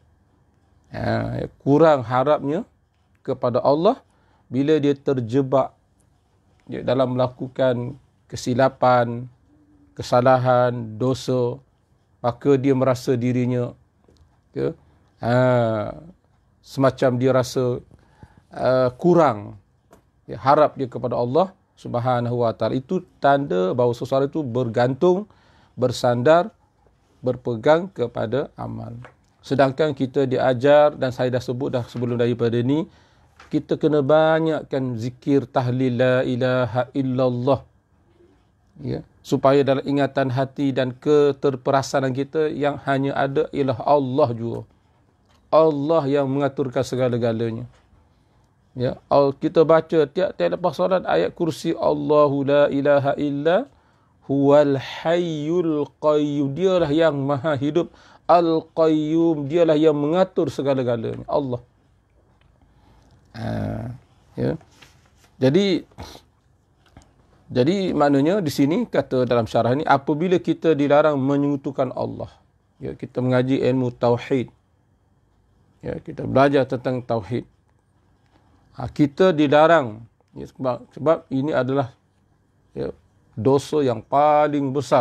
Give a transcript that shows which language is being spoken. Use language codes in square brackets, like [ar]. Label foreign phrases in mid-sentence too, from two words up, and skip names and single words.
[ms] Kurang harapnya kepada Allah bila dia terjebak dalam melakukan kesilapan, kesalahan, dosa, maka dia merasa dirinya semacam dia rasa kurang harap dia kepada Allah [ar] سبحانه وتعالى. [ms] Itu tanda bahawa seseorang itu bergantung, bersandar, berpegang kepada amal. Sedangkan kita diajar, dan saya dah sebut dah sebelum daripada ni, kita kena banyakkan zikir tahlil [ar] لا إله إلا الله [ms] ya, supaya dalam ingatan hati dan keterperasanan kita yang hanya ada ialah Allah jua. Allah yang mengaturkan segala-galanya. Ya, kita baca tiap-tiap lepas solat ayat kursi, [ar] اللهُ لا إله إلا هو الحي القيوم. [ms] Dialah yang maha hidup, al-qayyum, dialah yang mengatur segala-galanya, Allah. Ya. Jadi maknanya di sini kata dalam syarah ni, apabila kita dilarang menyekutukan Allah, ya, kita mengaji ilmu tauhid, ya, kita belajar tentang tauhid, kita dilarang ya, sebab ini adalah ya, dosa yang paling besar.